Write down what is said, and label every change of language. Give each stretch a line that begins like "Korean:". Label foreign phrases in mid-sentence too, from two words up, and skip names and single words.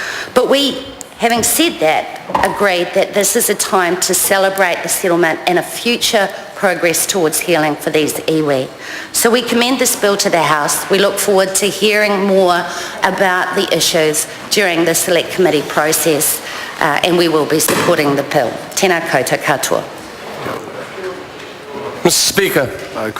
English: But we, having said that, agreed that this is a time to celebrate the settlement and a future progress towards healing for these iwi. So we commend this bill to the House. We look forward to hearing more about the issues during the Select Committee process, and we will be supporting the bill.
Māori: Tēnā koutou katoa.
English: Mr. Speaker.